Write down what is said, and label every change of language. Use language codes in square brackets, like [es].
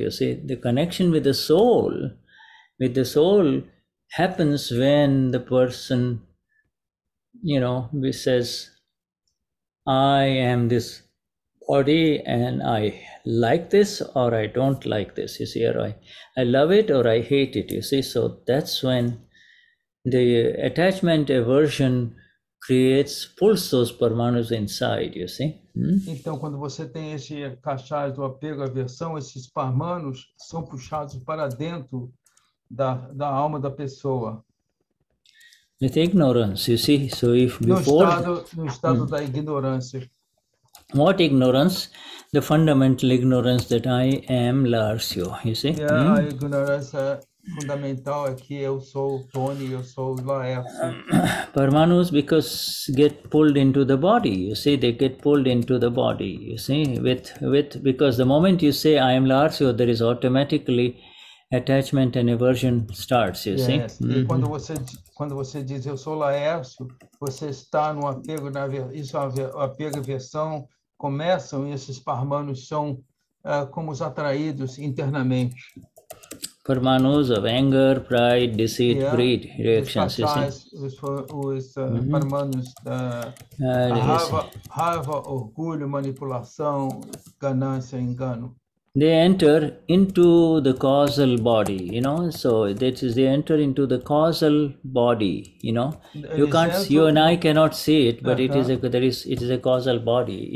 [en] You see, the connection with the soul happens when the person says, I am this body and I like this or I don't like this, you see, or I love it or I hate it, you see. So that's when the attachment aversion pulls those Parmanus inside, you see. [pt] Então, quando você tem esse cachás do apego à aversão, esses Parmanus são puxados para dentro da alma da pessoa. [en] With ignorance, you see. So if [pt] No [en] before... [pt] estado da ignorância. [en] What ignorance? The fundamental ignorance that I am Larsio, you see. [pt] A ignorância fundamental é que eu sou Tony, eu sou Laércio. [en] Parmanus because get pulled into the body, you see, they get pulled into the body, you see, because the moment you say I am Larsio, there is automatically attachment and aversion starts, you see. [pt] E quando você diz eu sou Laércio, você está no apego, isso apego e aversão começam, e esses Parmanus são como os atraídos internamente. [en] Parmanus of anger, pride, deceit, greed, reactions, you see. [pt] Os Parmanus da raiva, orgulho, manipulação, ganância, engano. [en] They enter into the causal body, you know, so that is, they enter into the causal body, you know. You and I cannot see it, but it is a causal body.